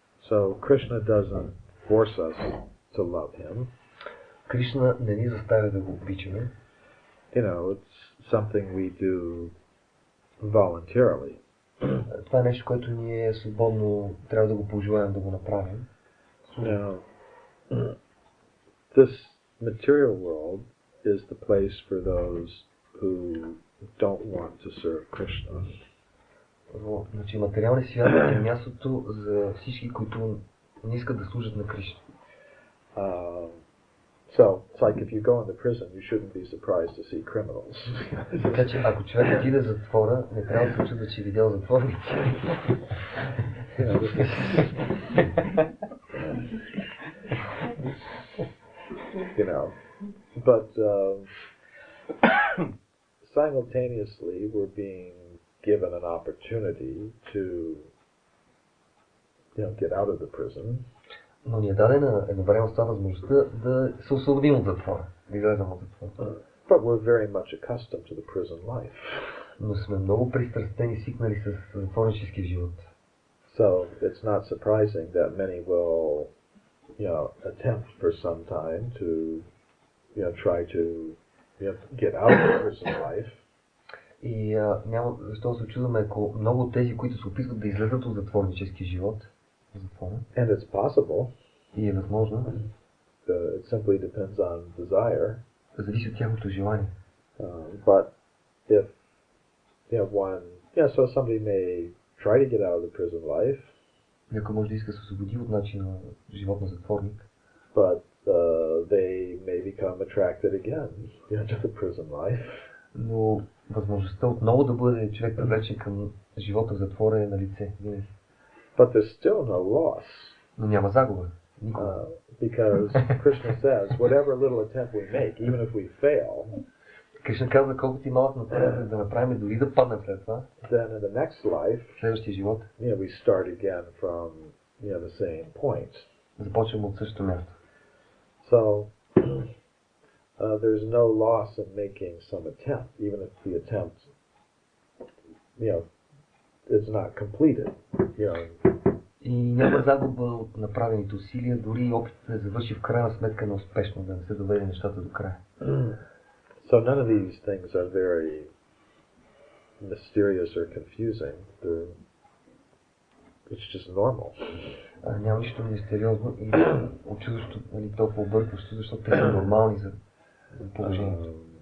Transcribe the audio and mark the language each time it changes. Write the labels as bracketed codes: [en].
[en] So Krishna doesn't force us to love him. [bg] Кришна не ни заставя да го обичаме. [en] You know, it's something we do voluntarily. [bg] Това е нещо, което ние свободно трябва да го пожелаем да го направим. [en] Now, this material world is the place for those who don't want to serve Krishna. [bg] Значи материалният свят е мястото за всички, които не искат да служат на Кришна. [en] So, it's like if you go into prison, you shouldn't be surprised to see criminals. [bg] Така че, ако човек отиде в затвора, не трябва да се очудва, че е видял затворници. [en] You know, but simultaneously we're being given an opportunity to, get out of the prison. [bg] Но ни е дадена едновременно с това възможността да се освободим от затвора, да излезем от затвора. [en] But we're very much accustomed to the prison life. [bg] Но сме много пристрастени, свикнали с затворнически живот. [en] So it's not surprising that many will, attempt for some time to, try to, get out of the prison life. [bg] И няма защо се чудваме, ако много от тези, които се опитват да излезат от затворнически живот, [en] and it's possible. [bg] И е възможно. [en] It simply depends on desire. [bg] Зависи от тяхното желание. [en] But if one, so somebody may try to get out of the prison life. [bg] Някой може да иска да се освободи от начина на живот на затворник. [en] But they may become attracted again to the prison life. [bg] Но възможността отново да бъде човек привлечен към живота в затвора е на лице. [en] But there's still no loss. [bg] Но няма загуба. [en] Because Krishna says, whatever little attempt we make, even if we fail, [bg] Кришна казва, колкото и малък напредък да направим, дори да паднем след това, [en] then in the next life, [bg] следващия живот, [en] we start again from the same point. [bg] Започваме от същото място. [en] So there's no loss in making some attempt, even if the attempt, is not completed. [bg] И няма загуба от направените усилия, дори и опитът да завърши в крайна сметка неуспешно, да не се доведе нещата до края. [en] So none of these things are very mysterious or confusing. It's just normal. [bg] Няма нищо мистериозно и очудващо, толкова объркващо, защото те са нормални за положението.